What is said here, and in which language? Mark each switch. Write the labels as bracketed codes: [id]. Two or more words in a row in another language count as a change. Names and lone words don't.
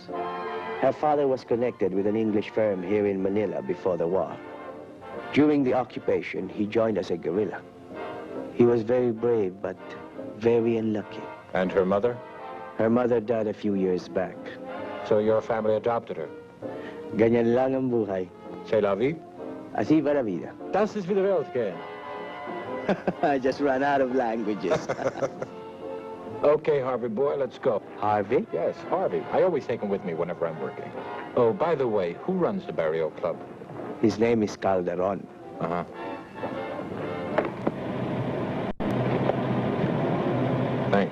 [en] Her father was connected with an English firm here in Manila before the war. During the occupation, he joined as a guerrilla. He was very brave, but very unlucky. And her mother? Her mother died a few years back. So your family adopted her? [tl] Ganyan lang ang buhay. [fr] C'est la vie? [es] Así va la vida. [de] Das ist wieder Welt gehen. [en] I just ran out of languages. Okay, Harvey boy, let's go. Harvey? Yes, Harvey. I always take him with me whenever I'm working. Oh, by the way, who runs the Barrio Club? His name is Calderon. Uh-huh. Thanks.